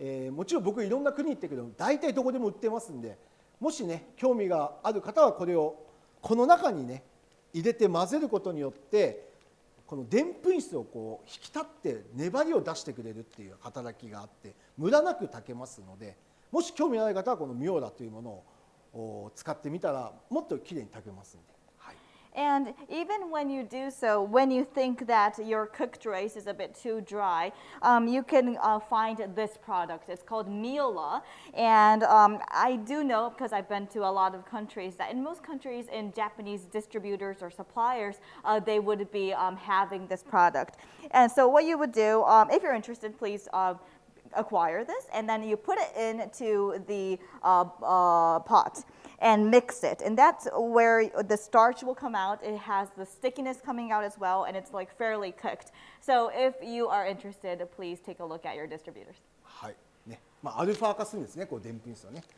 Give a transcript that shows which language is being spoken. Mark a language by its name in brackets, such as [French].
[Japanese] もちろん僕いろんな国行ってるけど大体どこでも売ってますんで、もしね興味がある方はこれをこの中にね入れて混ぜることによってこのでんぷん質をこう引き立って粘りを出してくれるっていう働きがあってムラなく炊けますので、もし興味のある方はこのミオラというものを使ってみたらもっときれいに炊けますので。 [English] And even when you do so, when you think that your cooked rice is a bit too dry, you can find this product. It's called Miola. And I do know, because I've been to a lot of countries, that in most countries, in Japanese distributors or suppliers, they would be having this product. And so what you would do, if you're interested, please acquire this. And then you put it into the pot and mix it, and that's where the starch will come out. It has the stickiness coming out as well, and it's like fairly cooked. So if you are interested, please take a look at your distributors. [Japanese] はいね、アルファ化するんですね、こうでんぷん質はね。